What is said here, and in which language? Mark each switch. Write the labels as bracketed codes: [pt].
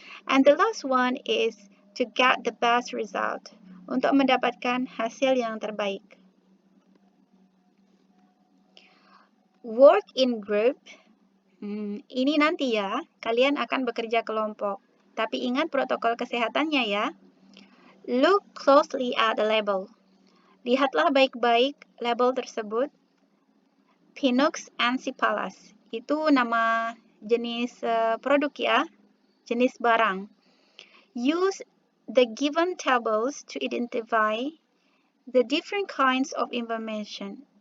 [en] And the last one is to get the best result, [id] untuk mendapatkan hasil yang terbaik. [en] Work in group, [id] ini nanti ya, kalian akan bekerja kelompok. Tapi ingat protokol kesehatannya ya. [en] Look closely at the label. [id] Lihatlah baik-baik label tersebut. Pinox and Cipalas, itu nama jenis produk ya, jenis barang. [en] Use the given tables to identify the different kinds of information.